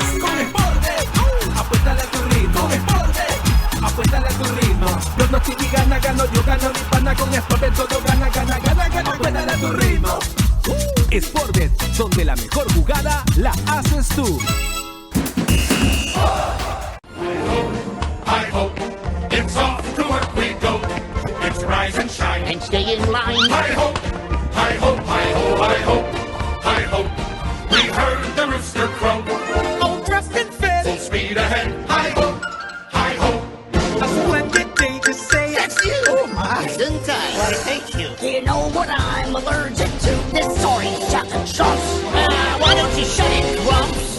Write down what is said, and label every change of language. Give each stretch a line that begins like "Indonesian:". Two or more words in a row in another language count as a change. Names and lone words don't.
Spanish: Con Sportbet, apuéstale a tu ritmo. Con Sportbet, apuéstale a tu ritmo. Pronostica y gana, gano yo, gano mi pana. Con Sportbet todo gana, gana, gana, gana. Apuéstale a tu ritmo. Sportbet, donde la mejor jugada la haces tú.
English: Hi ho, it's off to work we go. It's rise and shine and stay in line. Hi ho, hi ho, hi ho, hi ho, hi ho. We heard the rooster crow. All dressed and fit, full speed ahead. Hi ho, hi ho. A splendid day to say That's you! Oh my, didn't I? Why, thank you. Do you know what I'm allergic to? This orange chocolate chunks. Why don't you shut it, Grumps?